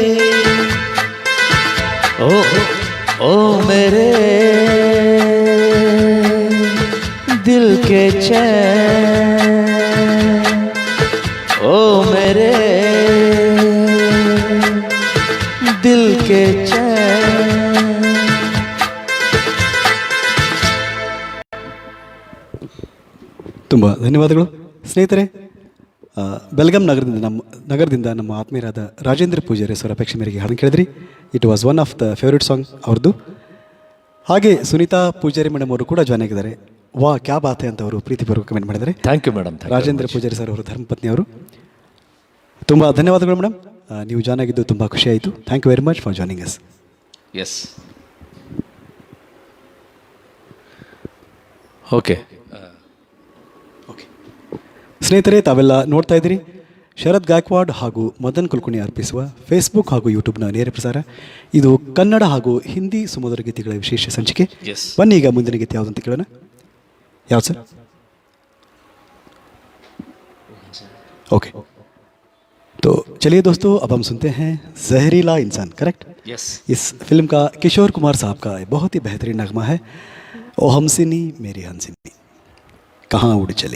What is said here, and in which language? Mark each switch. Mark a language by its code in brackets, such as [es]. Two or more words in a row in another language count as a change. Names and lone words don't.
[hi] ओ मेरे दिल के चैन, ओ मेरे दिल के चैन। [kn] ತುಂಬ ಧನ್ಯವಾದಗಳು ಸ್ನೇಹಿತರೆ. ಬೆಲ್ಗಾಂ ನಗರದಿಂದ ನಮ್ಮ ಆತ್ಮೀಯರಾದ ರಾಜೇಂದ್ರ ಪೂಜಾರಿ ಅವರ ಅಪೇಕ್ಷೆ ಮೇರೆಗೆ ಹಾಡು ಕೇಳಿದ್ರಿ. [en] It was one of the favorite song [kn] ಅವ್ರದ್ದು. ಹಾಗೆ ಸುನೀತಾ ಪೂಜಾರಿ ಮೇಡಮ್ ಅವರು ಕೂಡ ಜಾಯ್ನ್ ಆಗಿದ್ದಾರೆ. [hi] वाह क्या बात [kn] ಅಂತ ಅವರು ಪ್ರೀತಿಪೂರ್ವಕ ಕಮೆಂಟ್ ಮಾಡಿದ್ದಾರೆ. [en] Thank you madam. [kn] ರಾಜೇಂದ್ರ ಪೂಜಾರಿ ಸರ್ ಅವರು ಧರ್ಮಪತ್ನಿ ಅವರು. ತುಂಬ ಧನ್ಯವಾದಗಳು ಮೇಡಮ್, ನೀವು ಜಾಯ್ನ್ ಆಗಿದ್ದು ತುಂಬ ಖುಷಿ ಆಯಿತು. [en] Thank you very much for joining us. Yes okay [kn] ಸ್ನೇಹಿತರೆ, ತಾವೆಲ್ಲ ನೋಡ್ತಾ ಇದ್ದೀರಿ ಶರದ್ ಗಾಯಕ್ವಾಡ್ ಹಾಗೂ ಮದನ್ ಕುಲಕರ್ಣಿ ಅರ್ಪಿಸುವ ಫೇಸ್ಬುಕ್ ಹಾಗೂ ಯೂಟ್ಯೂಬ್ನ ನೇರ ಪ್ರಸಾರ. ಇದು ಕನ್ನಡ ಹಾಗೂ ಹಿಂದಿ ಸುಮಧುರ ಗೀತೆಗಳ ವಿಶೇಷ ಸಂಚಿಕೆ. ಬನ್ನಿ ಈಗ ಮುಂದಿನ ಗೀತೆ ಯಾವುದಂತ ಕೇಳೋಣ. ಯಾವ್ದು ಸರ್? [hi] ओके, तो चलिए दोस्तों, अब हम सुनते हैं जहरीला इंसान. करेक्ट? यस. इस फिल्म का किशोर कुमार साहब का बहुत ही बेहतरीन नगमा है, ओ हमसिनी मेरी हंसिनी कहाँ उड़ चली.